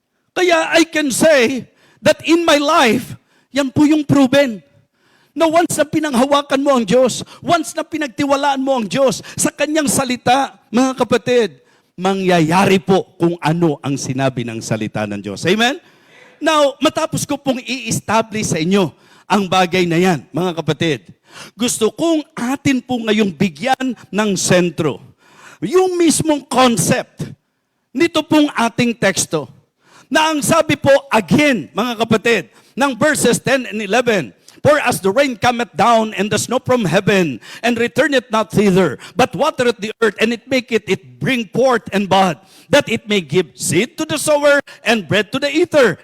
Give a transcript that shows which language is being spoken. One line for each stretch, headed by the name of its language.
English: Kaya I can say that in my life,
Filipino: yan po yung
English: proven.
Filipino: Na once na pinanghawakan mo ang Diyos, once na pinagtiwalaan mo ang Diyos sa kanyang salita, mga kapatid, mangyayari po kung ano ang sinabi ng salita ng Diyos. Amen? Now, matapos ko pong i-establish sa inyo ang bagay na yan, mga kapatid, gusto kong atin po ngayong bigyan ng sentro. Yung mismong concept nito pong ating teksto. Na ang sabi po, again, mga kapatid, ng
English: verses 10 and 11, for as the rain cometh down and the snow from heaven, and returneth not thither, but watereth the earth, and it maketh it bring forth and bud, that it may give seed to the sower and bread to the eater.